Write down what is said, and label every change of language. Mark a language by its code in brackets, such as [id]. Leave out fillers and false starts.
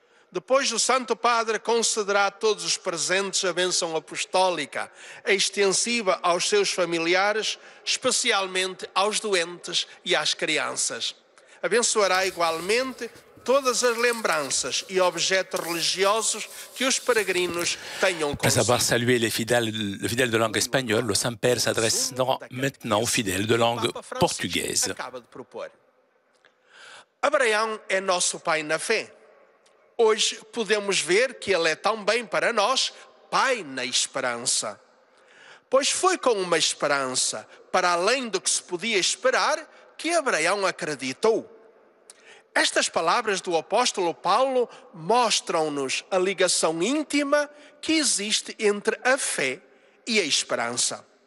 [pt] Depois o Santo Padre concederá a todos os presentes a bênção apostólica, extensiva aos seus familiares, especialmente aos doentes e às crianças. Abençoará igualmente todas as lembranças e objetos religiosos que os peregrinos tenham consigo. [fr] Après avoir salué le fidèle de langue espagnole, le Saint-Père s'adresse maintenant aux fidèles de langue portugaise. [pt] Abraão é nosso pai na fé. Hoje podemos ver que ele é também para nós pai na esperança. Pois foi com uma esperança, para além do que se podia esperar, que Abraão acreditou. Estas palavras do apóstolo Paulo mostram-nos a ligação íntima que existe entre a fé e a esperança.